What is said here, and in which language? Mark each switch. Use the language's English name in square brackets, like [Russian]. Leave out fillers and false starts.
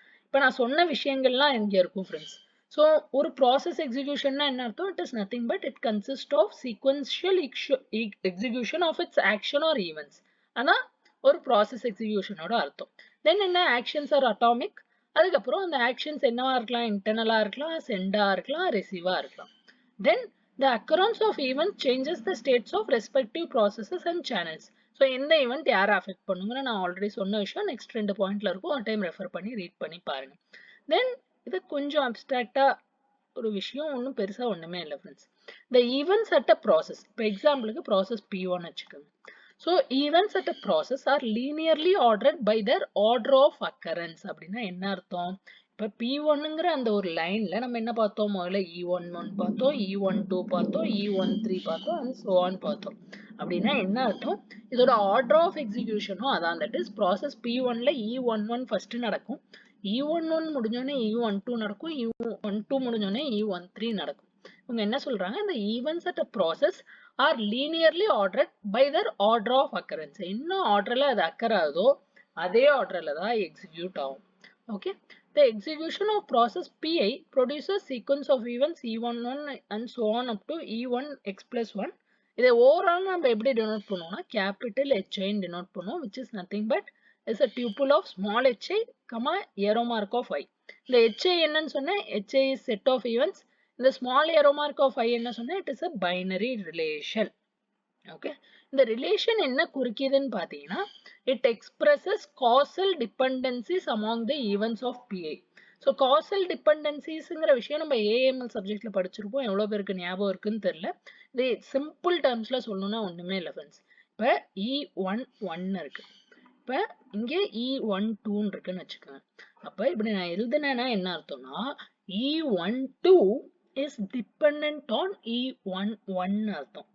[Tamil] இப்போ நான் சொன்ன விஷயங்கள்லாம் எங்க இருக்கும் ஃப்ரெண்ட்ஸ்? ஸோ ஒரு ப்ராசஸ் எக்ஸிக்யூஷன்னா என்ன அர்த்தம்? [English] It is nothing but it consist of sequential execution of its action or events. [Tamil] ஆனால் ஒரு ப்ராசஸ் எக்ஸிக்யூஷனோட அர்த்தம். தென் என்ன ஆக்ஷன்ஸ் ஆர் அட்டாமிக். அதுக்கப்புறம் அந்த ஆக்ஷன்ஸ் என்னவா இருக்கலாம்? இன்டர்னலா இருக்கலாம், சென்டா இருக்கலாம், ரிசீவா இருக்கலாம். [English] Then the occurrence of event changes the states of respective processes and channels. [Tamil] So எந்த ஈவெண்ட் யாரை அஃபெக்ட் பண்ணுங்கன்னு நான் ஆல்ரெடி சொன்ன விஷயம் நெக்ஸ்ட் 2 பாயிண்ட்ல இருக்கும். ஒரு டைம் ரெஃபர் பண்ணி ரீட் பண்ணி பாருங்க. தென் இது கொஞ்சம் அப்டிராக்டா ஒரு விஷயம், ஒன்றும் பெருசா ஒண்ணுமே இல்லை friends. [English] the events at a process. [Tamil] இப்போ எக்ஸாம்பிளுக்கு ப்ராசஸ் P1 வச்சுக்கோங்க. [English] So events at a process are linearly ordered by their order of occurrence. [Tamil] அப்படின்னா என்ன அர்த்தம்? இப்போ P1ங்கிற அந்த ஒரு லைன்ல நம்ம என்ன பார்த்தோம்? முதல்ல E11 பார்த்தோம், E12 பார்த்தோம், E13 பார்த்தோம், அண்ட் so on பார்த்தோம். அப்படின்னா என்ன அர்த்தம்? இதோட ஆர்டர் ஆஃப் எக்ஸிக்யூஷனும் அதான். That is process P1ல E11 first நடக்கும், E11 முடிஞ்சோடனே E12 நடக்கும், E12 முடிஞ்சோடனே E13 நடக்கும். இவங்க என்ன சொல்றாங்க? [English] இந்த events at a process are linearly ordered by their order of occurrence. [Tamil] என்ன ஆர்டர்ல அது அக்கர் ஆகுதோ அதே ஆர்டர்ல தான் எக்ஸிக்யூட் ஆகும். [English] Okay, the execution of process Pi produces sequence of events E11 and so on up to E1 x plus 1. [Tamil] இதை overall நம்ம எப்படி denote பண்ணுவோம்னா கேபிட்டல் HI denote பண்ணுவோம், [English] which is nothing but is a tuple of small hi, arrow mark of I. [Tamil] இந்த HI என்னன்னு சொன்னேன்? [English] HI is set of events. [Tamil] இந்த small arrow mark of I என்ன சொன்னேன்? [English] It is a binary relation. [Tamil] Okay, இந்த relation என்ன குறிக்குதுன்னு பார்த்தீங்கன்னா [English] it expresses causal dependencies among the events of PI. [Tamil] So causal dependenciesங்கிற விஷயம் நம்ம AML சப்ஜெக்ட்ல படிச்சிருப்போம். எவ்வளோ பேருக்கு ஞாபகம் இருக்குன்னு தெரியல. இது சிம்பிள் டேர்ம்ஸ்ல சொல்லணும்னா ஒண்ணுமே இல்லை ஃப்ரெண்ட்ஸ். இப்போ E11 இருக்கு, இப்போ இங்கே E12 இருக்குன்னு வச்சுக்கோங்க. அப்போ இப்படி நான் எழுதுனேன்னா என்ன அர்த்தம்னா [English] E12 is dependent on E11 [Tamil] அர்த்தம்.